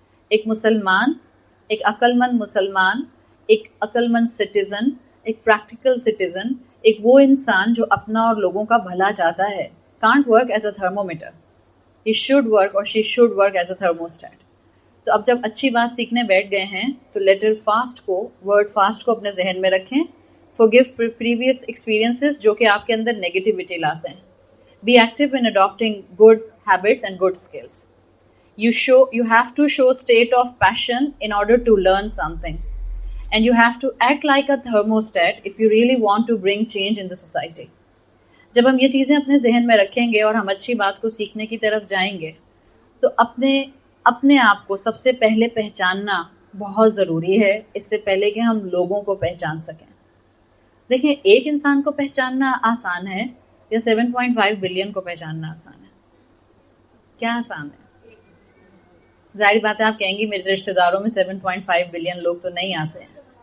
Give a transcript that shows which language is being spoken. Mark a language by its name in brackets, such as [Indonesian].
[Urdu] ایک مسلمان, ایک عقل مند مسلمان, ایک عقل مند سٹیزن, ایک پریکٹیکل سٹیزن, ایک وہ انسان جو اپنا اور لوگوں کا بھلا چاہتا ہے, [English] Can't work as a thermometer. He should work اور she should work as a thermostat. [Urdu] تو اب جب اچھی بات سیکھنے بیٹھ گئے ہیں تو لیٹر فاسٹ کو, ورڈ فاسٹ کو اپنے ذہن میں رکھیں. [English] forgive previous experiences [Urdu] جو کہ آپ کے اندر نیگیٹیوٹی لاتے ہیں. [English] be active in adopting good habits and good skills. You have to show state of passion in order to learn something, and you have to act like a thermostat if you really want to bring change in the society. [Urdu] جب ہم یہ چیزیں اپنے ذہن میں رکھیں گے اور ہم اچھی بات کو سیکھنے کی طرف جائیں گے تو اپنے آپ کو سب سے پہلے پہچاننا بہت ضروری ہے, اس سے پہلے کہ ہم لوگوں کو پہچان سکیں. دیکھیں, ایک انسان کو پہچاننا آسان ہے یا 7.5 بلین کو پہچاننا آسان ہے؟ کیا آسان ہے؟ ظاہر بات ہے آپ کہیں گی میرے رشتہ داروں میں 7.5 بلین لوگ تو نہیں آتے ہیں.